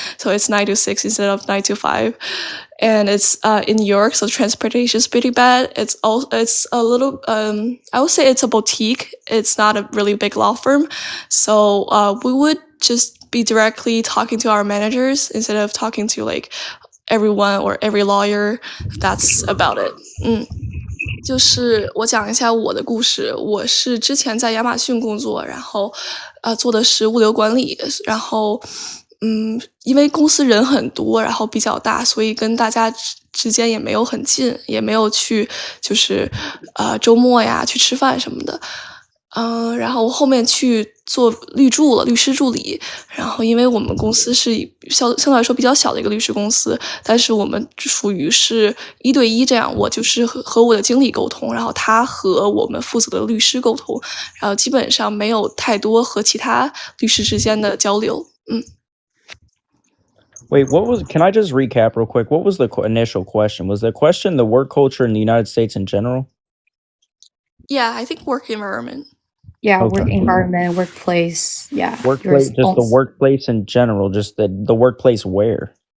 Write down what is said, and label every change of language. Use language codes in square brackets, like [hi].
[en] So it's 9 to 6 instead of 9 to 5. And it's in New York, so transportation is pretty bad. It's a little I would say it's a boutique. It's not a really big law firm. So we would just be directly talking to our managers instead of talking to like everyone or every lawyer. That's about it. [zh] 就是我讲一下我的故事。我是之前在亚马逊工作，然后做的是物流管理，然后因为公司人很多，然后比较大，所以跟大家之间也没有很近，也没有去就是周末呀去吃饭什么的。然后我后面去做律师助理。然后因为我们公司是相对来说比较小的一个律师公司，但是我们属于是1对1这样，我就是和我的经理沟通，然后他和我们负责的律师沟通，然后基本上没有太多和其他律师之间的交流。 [en] Wait, can I just recap real quick? What was the initial question? Was the question the work culture in the United States in general? Yeah, I think work environment. Yeah, Okay. work environment, workplace. Yeah. Workplace, just the workplace in general, just the workplace where?